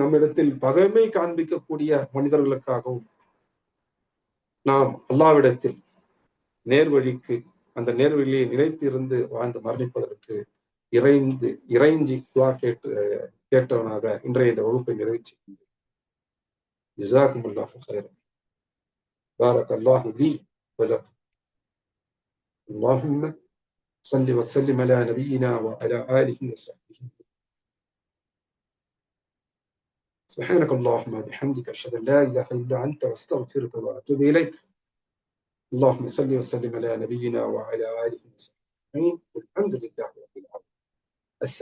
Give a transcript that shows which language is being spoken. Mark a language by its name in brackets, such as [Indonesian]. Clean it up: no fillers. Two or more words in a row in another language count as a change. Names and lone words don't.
[Tamil] நம்மிடத்தில் பகைமை காண்பிக்கக்கூடிய மனிதர்களுக்காகவும் நாம் அல்லாஹ்விடத்தில் நேர்வழிக்கு அந்த நேர்வழியை நிலைத்து இருந்து வாழ்ந்து மரணிப்பதற்கு இறைஞ்சி துஆ கேட்டவனாக இன்றைய இந்த வகுப்பை நிறைவேற்றி [Arabic] جزاكم الله خيرا بارك الله لي ولكم اللهم صل وسلم على نبينا وعلى آله وصحبه سبحانك اللهم وبحمدك أشهد أن لا إله إلا أنت أستغفرك وأتوب إليك اللهم صل وسلم على نبينا وعلى آله وصحبه والحمد لله رب العالمين.